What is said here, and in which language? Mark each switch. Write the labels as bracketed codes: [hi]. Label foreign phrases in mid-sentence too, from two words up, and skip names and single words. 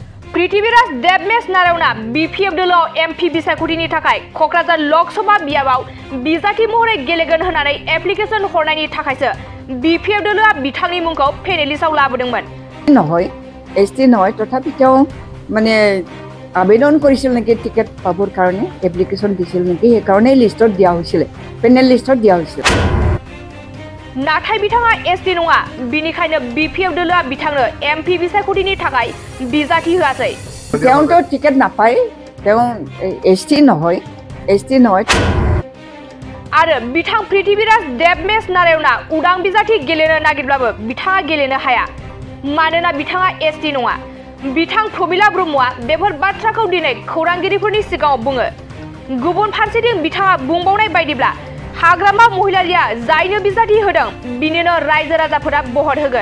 [brx] पृथ्वीराज देबमेश नारायणआ बीपीएफ दलाव एमपि बिसायख'थिनि थाखाय क'क्राझार लकसभा बियाबाव बिजाथि महरै गेलेगोन होननानै एप्लिकेशन हरनायनि थाखायसो बीपीएफ दलआ बिथांनि मुंखौ पेनेलिस्टआव लाबोदोंमोन। [as] নহয় एसटी নহয় तथापि তেওঁ মানে আবেদন কৰিছিল নেকি টিকেট পাবৰ কাৰণে এপ্লিকেশন দিছিল নেকি এই কাৰণে লিষ্টত দিয়া হৈছিল পেনেল লিষ্টত দিয়া হৈছিল। [brx] नाथाय बिथाङा एसटी नङा बिनिखायनो बीपीएफ दलआ बिथांनो एमपि बिसायख'थिनि थाखाय बिजाथि होआसै। [as] তেওঁতো টিকেট নাপায় তেওঁ एसटी নহয় [brx] आरो बिथां पृथ्वीराज देबमेश नारायणआ उदां बिजाथि गेलेनो नागिरब्लाबो बिथाङा गेलेनो हाया मानोना बिथाङा एसटी नङा। बिथां प्रमिला ब्रह्मआ बेफोर बाथ्राखौ दिनै खौरांगिरिफोरनि सिगाङाव बुङो। गुबुन फारसेथिं बिथाङा बुंबावनाय बायदिब्ला हाग्रामा महिलारिया जायनो बिजाथि होदों बिनिनो रायजो राजाफोरा बहद होगोन।